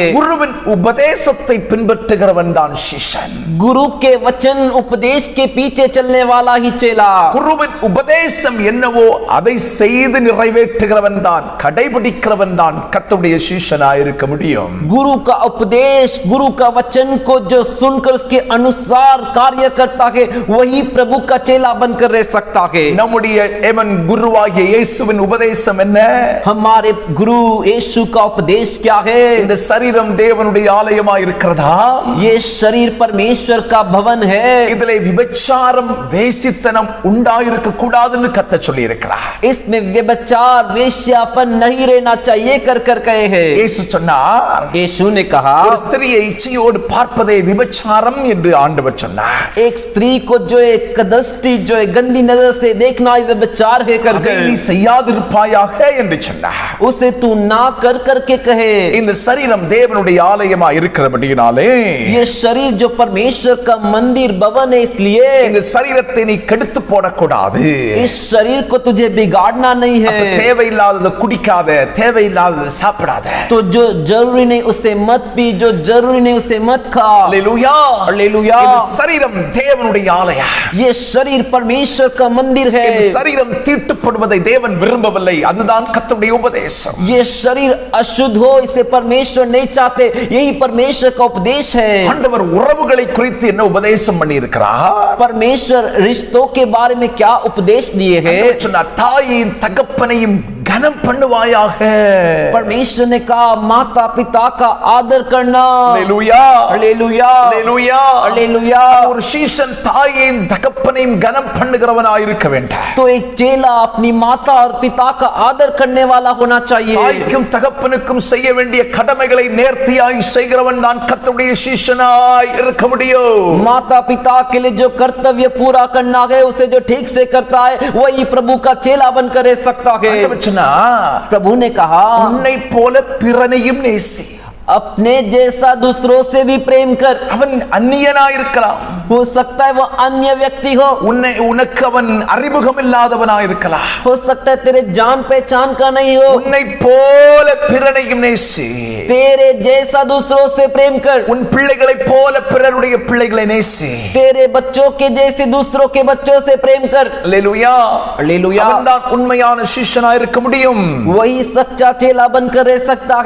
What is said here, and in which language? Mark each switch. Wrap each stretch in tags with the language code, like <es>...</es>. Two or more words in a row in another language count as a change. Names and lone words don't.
<ta>குருவின் உபதேசத்தை பின்பற்றுகிறவன் தான் சீஷன்.</ta> <hi>गुरु के वचन उपदेश के पीछे चलने वाला ही चेला.</hi> <ta>குருவின் உபதேசம் என்னவோ அதை செய்து நிறைவேற்றுகிறவன் தான், கடைபிடிக்கிறவன் தான் கர்த்தருடைய சீஷனாய் இருக்க முடியும்.</ta> <hi>गुरु का उपदेश, गुरु का वचन को जो सुनकर उसके अनुसार कार्य करता है वही प्रभु का चेला बनकर रह सकता है.</hi> <ta>நம்முடைய எவன் குருவாகிய இயேசுவின் உபதேசம் என்ன?</ta> <hi>हमारे गुरु यीशु का उपदेश क्या है?</hi> <ta>இந்த சரீரம் தேவனுடைய ஆலயமாய் இருக்கிறதா?</ta> <hi>ये शरीर परमेश्वर का भवन है.</hi> <ta>இதிலே விபச்சாரம் வேசித்தனம் உண்டாயிருக்க கூடாதுன்னு கர்த்தர் சொல்லி இருக்கிறார்.</ta> <hi>इसमें व्यभिचार वेश्यापन नहीं रहना चाहिए कर कर कहे हैं.</hi> <ta>இயேசு சொன்னார்,</ta> <hi>यीशु ने कहा</hi> <ta>ஒரு ஸ்திரியை இச்சையோடு பார்ப்பதே விபச்சாரம் என்று ஆண்டவர் சொன்னார்.</ta> <hi>एक स्त्री को जो एक कदस्ती जो एक गंदी नजर से देखना व्यभिचार है कर</hi> <ta>அதை</ta> <hi>कर</hi> <ta>நீ செய்யாதிருப்பாயாக என்று சொன்னார்.</ta> <hi>उसे तू ना कर कर के कहे.</hi> <ta>இந்த சரீரம் தேவனுடைய ஆலயமாய் இருக்கிறபடியினாலே</ta> <hi>ये शरीर जो परमेश्वर का मंदिर भवन है इसलिए</hi> <ta>இந்த சரீரத்தை நீ கெடுத்து போடக்கூடாது.</ta> <hi>इस शरीर को तुझे बिगाड़ना नहीं है.</hi> <ta>தேவையில்லாததை குடிக்காத, தேவையில்லாததை சாப்பிடாத.</ta> <hi>तो जो जरूरी नहीं उसे मत पी, जो जरूरी नहीं उसे मत खा.</hi> <ta>அல்லேலூயா.</ta> <hi>हालेलुया.</hi> <ta>இந்த சரீரம் தேவனுடைய ஆலயம்.</ta> <hi>ये शरीर परमेश्वर का मंदिर है.</hi> <ta>இந்த சரீரம் தீட்டுப்படுவதை தேவன் விரும்பவில்லை. அதுதான் கர்த்தருடைய உபதேசம்.</ta> <hi>ये शरीर अशुद्ध हो इसे परमेश्वर नहीं चाहते. यही परमेश्वर का उपदेश है.</hi> <ta>ஆண்டவர் உறவுகளை குறித்து என்ன உபதேசம் பண்ணி இருக்கிறார்?</ta> <hi>परमेश्वर रिश्तों के बारे में क्या उपदेश दिए हैं?</hi> <ta>சொன்னார், தாயின் தகப்பனையும் கனம் பண்ணுவாயாக.</ta> <hi>परमेश्वर ने कहा माता पिता का आदर करना.</hi> <ta>அல்லேலூயா.</ta> <hi>हालेलुया.</hi> <ta>அல்லேலூயா.</ta> <hi>हालेलुया.</hi> <ta>ஒரு சீஷன் தாயின் தகப்பனையும் கனம் பண்ணுகிறவனாய் இருக்க வேண்டும்.</ta> <hi>तो एक चेला अपनी माता और पिता का आदर करने वाला होना चाहिए.</hi> <ta>தாய்க்கும் தகப்பனுக்கும் செய்ய வேண்டிய கடமைகளை நேர்த்தியாய் செய்கிறவன் தான் கர்த்தருடைய சீஷனாய் இருக்க முடியும்.</ta> <hi>माता पिता के लिए जो कर्तव्य पूरा करना है उसे जो ठीक से करता है वही प्रभु का चेला बनकर रह सकता है.</hi> <ta>ஆண்டவர் சொன்னார்,</ta> <hi>प्रभु ने कहा</hi> <ta>உன்னை போல பிறனையும் நேசி.</ta> <hi>अपने जैसा दूसरों से भी प्रेम कर.</hi> <ta>அவன் அந்நியனாய் இருக்கலாம்.</ta> <hi>हो सकता है वो अन्य व्यक्ति हो.</hi> <ta>உனக்கு அவன் அறிமுகம் இல்லாதவனாய் இருக்கலாம்.</ta> <hi>हो सकता है तेरे जान पहचान का नहीं हो.</hi> <ta>உன்னை போல பிறனையும் நேசி.</ta> <hi>तेरे जैसा दूसरों से प्रेम कर.</hi> <ta>உன் பிள்ளைகளைப் போல பிறருடைய பிள்ளைகளை நேசி.</ta> <hi>तेरे बच्चों के जैसे दूसरों के बच्चों से प्रेम कर.</hi> <ta>அல்லேலூயா.</ta> <hi>हालेलुया.</hi> <ta>அவன்தான் உண்மையான சீஷனாய் இருக்க முடியும்.</ta> <hi>वही सच्चा चेला बनकर रह सकता है.</hi>